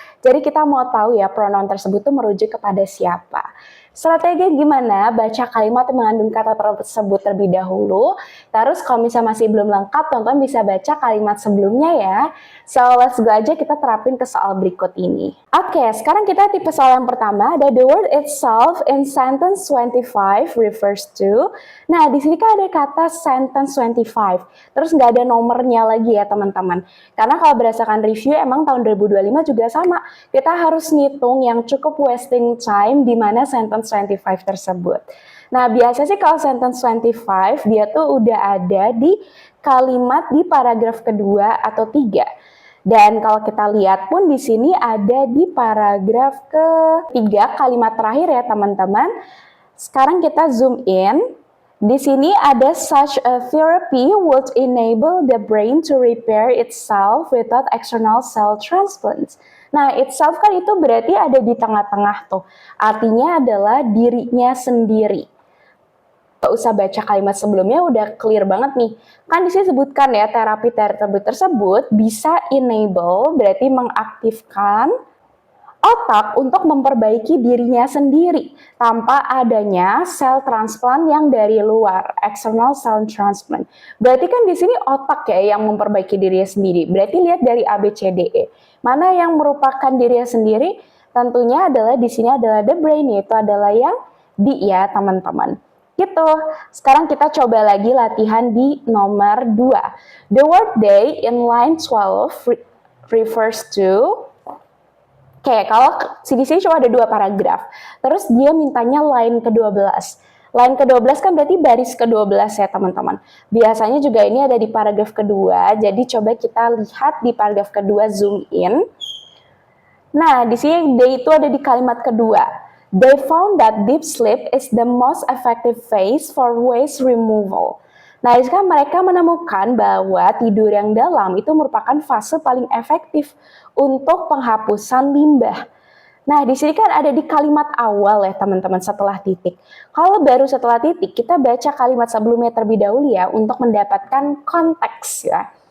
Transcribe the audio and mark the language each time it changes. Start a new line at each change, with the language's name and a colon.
Indonesian: Jadi kita mau tahu ya pronoun tersebut itu merujuk kepada siapa. Strategi gimana? Baca kalimat yang mengandung kata tersebut terlebih dahulu. Terus kalau misalnya masih belum lengkap, teman-teman bisa baca kalimat sebelumnya ya.
English: So, let's go
Indonesian: aja kita terapin ke soal berikut ini. Oke, sekarang kita tipe soal yang pertama.
English: Ada the word itself in sentence 25 refers to.
Indonesian: Nah, di sini kan ada kata sentence 25. Terus nggak ada nomornya lagi ya teman-teman. Karena kalau berdasarkan review, emang tahun 2025 juga sama. Kita harus ngitung yang cukup wasting time di mana sentence 25 tersebut. Nah, biasa sih kalau sentence 25 dia tuh udah ada di kalimat di paragraf kedua atau 3. Dan kalau kita lihat pun di sini ada di paragraf ketiga kalimat terakhir ya teman-teman. Sekarang kita zoom in. Di sini ada
English: such a therapy would enable the brain to repair itself without external cell transplants.
Indonesian: Nah, itself kan itu berarti ada di tengah-tengah tuh. Artinya adalah dirinya sendiri. Gak usah baca kalimat sebelumnya, udah clear banget nih. Kan di sini sebutkan ya, terapi tersebut bisa enable, berarti mengaktifkan otak untuk memperbaiki dirinya sendiri tanpa adanya sel transplant yang dari luar, external cell transplant. Berarti kan di sini otak ya yang memperbaiki dirinya sendiri. Berarti lihat dari A, B, C, D, E. Mana yang merupakan dirinya sendiri? Tentunya adalah di sini adalah the brain, yaitu adalah yang D ya teman-teman. Gitu. Sekarang kita coba lagi latihan di nomor 2.
English: The word day in line 12 refers to.
Indonesian: Oke, kalau di sini cuma ada 2 paragraf. Terus dia mintanya line ke-12. Line ke-12 kan berarti baris ke-12 ya teman-teman. Biasanya juga ini ada di paragraf kedua, jadi coba kita lihat di paragraf kedua, zoom in. Nah, di sini they itu ada di kalimat kedua.
English: They found that deep sleep is the most effective phase for waste removal.
Indonesian: Nah, sekarang mereka menemukan bahwa tidur yang dalam itu merupakan fase paling efektif untuk penghapusan limbah. Nah, di sini kan ada di kalimat awal ya teman-teman setelah titik. Kalau baru setelah titik, kita baca kalimat sebelumnya terlebih dahulu ya untuk mendapatkan konteks ya.